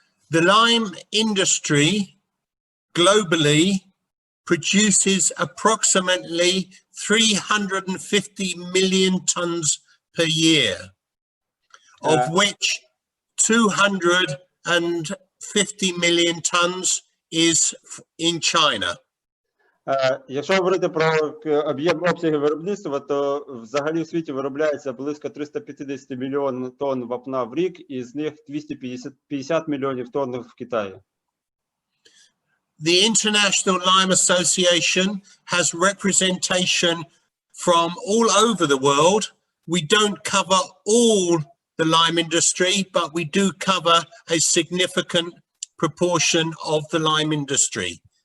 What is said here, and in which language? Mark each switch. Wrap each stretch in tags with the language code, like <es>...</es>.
<en>The lime industry globally produces approximately 350 million tons per year, of which 250 million tons is in China.</en> <uk>Якщо говорити про обсяги виробництва, то взагалі в світі виробляється близько 350 мільйонів тонн вапна в рік, і з них 250 мільйонів тонн в Китаї.</uk> <en>The International Lime Association has representation from all over the world. We don't cover all the lime industry, but we do cover a significant proportion of the lime industry.</en>